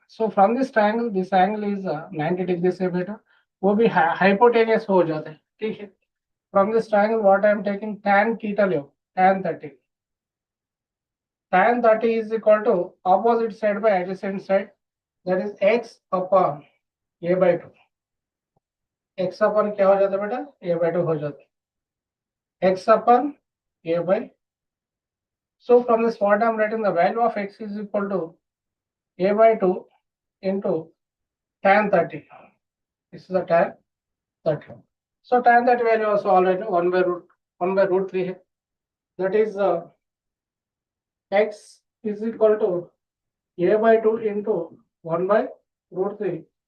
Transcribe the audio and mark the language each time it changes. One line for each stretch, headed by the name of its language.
English: So from this triangle, this angle is 90 degrees
Hindi: से बेटा वो भी hypotenuse हो जाता है. ठीक है.
English: From this triangle, what I am taking tan theta लो, tan 30. Tan 30 is equal to opposite side by adjacent side, that is x upon A by 2.
Hindi: X upon क्या हो जाता है बेटा? A by 2 हो जाता है.
English: X upon A by. So from this, what I am writing, the value of x is equal to A by 2 into tan 30. This is the tan 30. So tan 30 value also already 1 by root 3 है. That is x is equal to A by 2 into 1 by root 3.